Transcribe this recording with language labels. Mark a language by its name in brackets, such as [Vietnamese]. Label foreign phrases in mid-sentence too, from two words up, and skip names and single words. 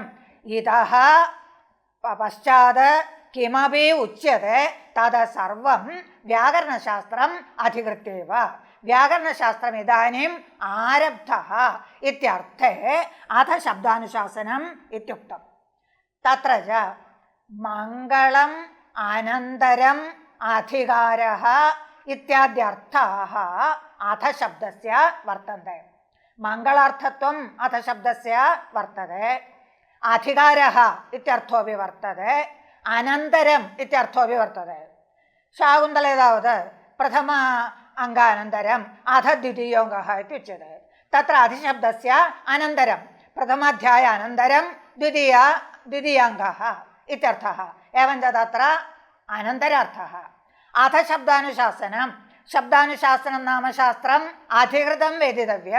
[Sanskrit] इतः पश्चात् किमपि उच्यते तद् सर्वं व्याकरणशास्त्रम् अधिकृत्यैव। व्याकरणशास्त्रम् इदानीम् आरब्धः इत्यर्थे अथ शब्दानुशासनम् इत्युक्तम्। तत्र च മംഗളം അനന്തരം അധികാരः ഇത്യാദ്യർത്ഥാः അധശബ്ദസ്യ വർത്തन्ते. മംഗളാർത്ഥത്വം അധശബ്ദസ്യ വർത്തते. അധികാരः ഇത്യർത്ഥോപി വർത്തते. അനന്തരം ഇത്യർത്ഥോപി വർത്തते. ശാകുന്തളേ താവത് പ്രഥമ അംഗാനന്തരം അധ ദ്വിതീയോऽङ्गः इत्युच्यते. तत्र अधिशब्दस्य अनन्तरं प्रथमाध्यायानन्तरं द्वितीयाङ्गः इत्यर्थः. एवञ्च तत्र अनन्तरार्थः. अधशब्दानुशासनं शब्दानुशासनं नाम शास्त्रम् अधिकृतं वेदितव्यं.